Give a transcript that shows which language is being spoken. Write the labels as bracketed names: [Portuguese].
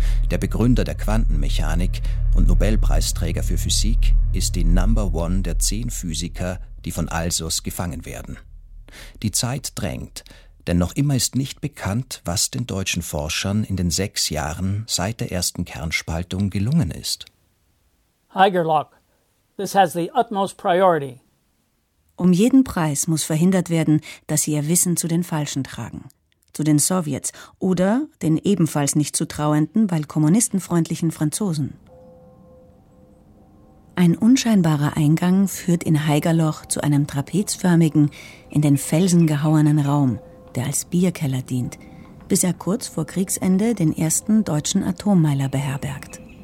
[German] Der Begründer der Quantenmechanik und Nobelpreisträger für Physik ist die [English] Number One [German] der 10 Physiker, die von ALSOS gefangen werden. Die Zeit drängt, denn noch immer ist nicht bekannt, was den deutschen Forschern in den 6 Jahren seit der ersten Kernspaltung gelungen ist. [English] Haigerloch, this has the utmost priority. [German] Um jeden Preis muss verhindert werden, dass sie ihr Wissen zu den Falschen tragen. Zu den Sowjets oder den ebenfalls nicht zu trauenden, weil kommunistenfreundlichen Franzosen. Ein unscheinbarer Eingang führt in Haigerloch zu einem trapezförmigen, in den Felsen gehauenen Raum, der als Bierkeller dient, bis er kurz vor Kriegsende den ersten deutschen Atommeiler beherbergt.